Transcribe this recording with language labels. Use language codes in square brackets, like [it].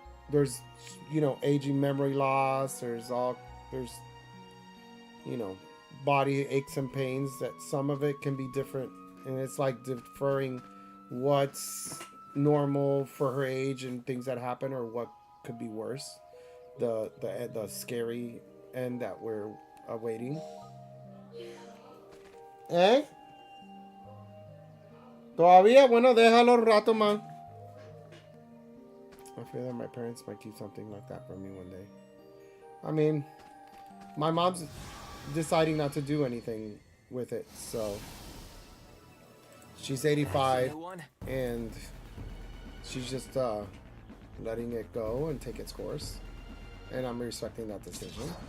[en] There's, you know, aging memory loss, there's you know, body aches and pains, that some of it can be different, and it's like deferring what's normal for her age and things that happen, or what could be worse, the scary end that we're awaiting. [es] Todavía, bueno, déjalo un rato más. [en] I feel that my parents might keep something like that from me one day. I mean, my mom's deciding not to do anything with it, so she's 85 and she's just letting it go and take its course, and I'm respecting that decision.